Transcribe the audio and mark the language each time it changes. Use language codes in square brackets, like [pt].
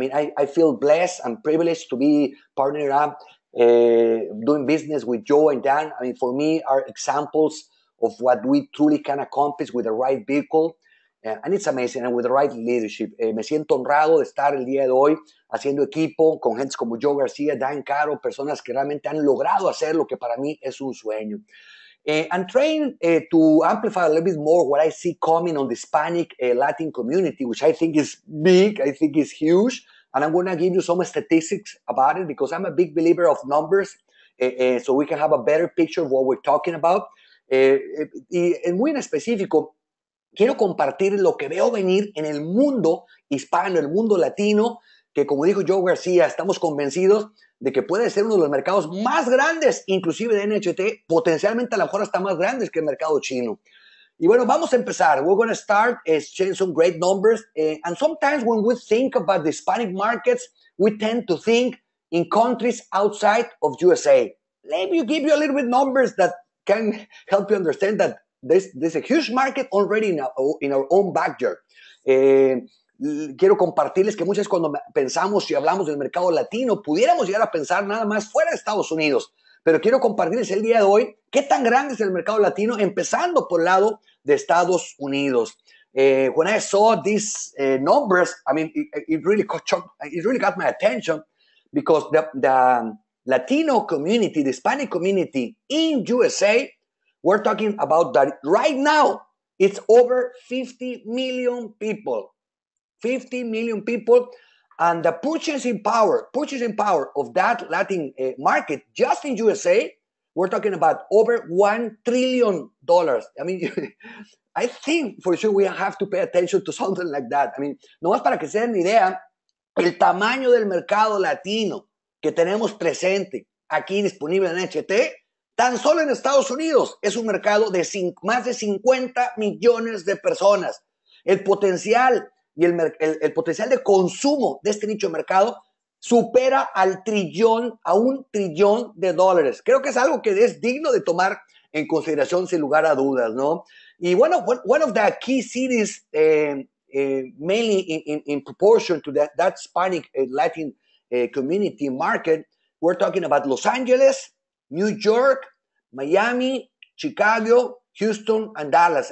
[en] I feel blessed and privileged to be partnered up, doing business with Joe and Dan. For me, are examples of what we truly can accomplish with the right vehicle. And it's amazing, and with the right leadership. [es] Me siento honrado de estar el día de hoy haciendo equipo con gente como Joe García, Dan Caro, personas que realmente han logrado hacer lo que para mí es un sueño. [en] I'm trying to amplify a little bit more what I see coming on the Hispanic Latin community, which I think is big, I think is huge. And I'm going to give you some statistics about it because I'm a big believer of numbers, so we can have a better picture of what we're talking about. [es] Y muy en específico, quiero compartir lo que veo venir en el mundo hispano, el mundo latino, que como dijo Joe García, estamos convencidos de que puede ser uno de los mercados más grandes, inclusive de NHT, potencialmente a lo mejor hasta más grandes que el mercado chino. Y bueno, vamos a empezar. [en] We're going to start sharing some great numbers. And sometimes when we think about the Hispanic markets, we tend to think in countries outside of USA. Let me give you a little bit numbers that can help you understand that there's a huge market already in our own backyard. [es] Quiero compartirles que muchas veces cuando pensamos y hablamos del mercado latino, pudiéramos llegar a pensar nada más fuera de Estados Unidos. Pero quiero compartirles el día de hoy qué tan grande es el mercado latino, empezando por el lado de Estados Unidos. [en] When I saw these numbers, it really got my attention because the Latino community, the Hispanic community in USA, we're talking about that right now, it's over 50 million people. 50 million people. And the purchasing power of that Latin market just in USA we're talking about over $1 trillion. I mean, I think for sure we have to pay attention to something like that. I mean, [es] nomás para que se den una idea, el tamaño del mercado latino que tenemos presente aquí disponible en NHT, tan solo en Estados Unidos es un mercado de más de 50 millones de personas. El potencial y el potencial de consumo de este nicho de mercado supera al trillón, a $1 trillón. Creo que es algo que es digno de tomar en consideración sin lugar a dudas, ¿no? Y bueno, [en] one of the key cities, mainly in proportion to that Hispanic Latin community market, we're talking about Los Angeles, New York, Miami, Chicago, Houston, and Dallas.